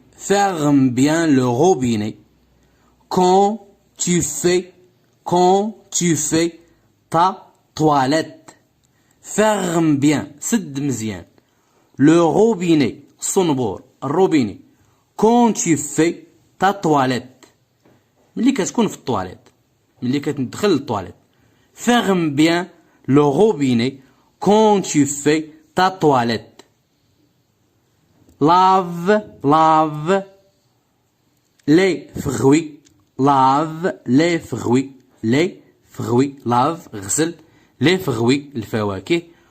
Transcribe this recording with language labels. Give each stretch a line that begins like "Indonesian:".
French: Ferme bien le robinet quand tu fais ta toilette. Ferme bien,
Arabic: سد مزيان.
French: Le robinet,
Arabic: الصنبور الروبيني.
French: Quand tu fais ta toilette.
Arabic: ملي كتكون في الطواليت، ملي كتدخل للطواليت.
French: Ferme bien le robinet quand tu fais ta toilette. Lave les fruits. Lave les fruits. Lave
Arabic: غسل
French: les fruits
Arabic: الفواكه.